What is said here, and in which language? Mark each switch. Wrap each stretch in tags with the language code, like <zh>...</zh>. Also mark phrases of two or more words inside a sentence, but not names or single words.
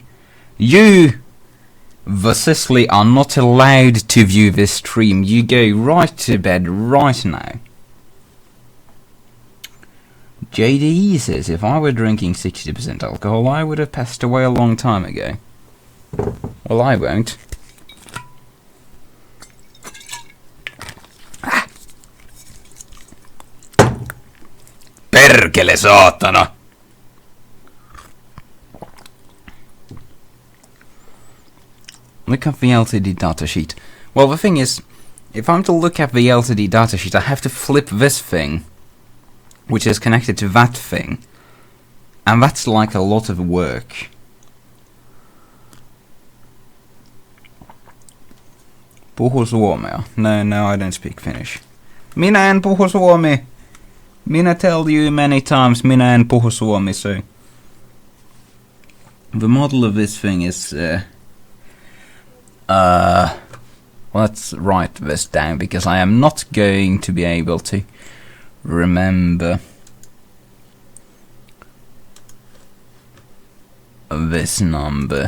<en>You, the Cicely, are not allowed to view this stream. You go right to bed right now. JDE says, if I were drinking 60% alcohol, I would have passed away a long time ago. Well, I won't.</en> <fi>Perkele saatana!</fi> <en>Look at the LCD datasheet. Well, the thing is, if I'm to look at the LCD datasheet, I have to flip this thing, which is connected to that thing, and that's like a lot of work.</en> <fi>Puhu suomea.</fi> <en>No, I don't speak Finnish.</en> <fi>Minä en puhu suomi.</fi> <en>Minä tell you many times,</en> <fi>minä en puhu suomi,</fi> <en>so... The model of this thing is... let's write this down, because I am not going to be able to remember this number.</en>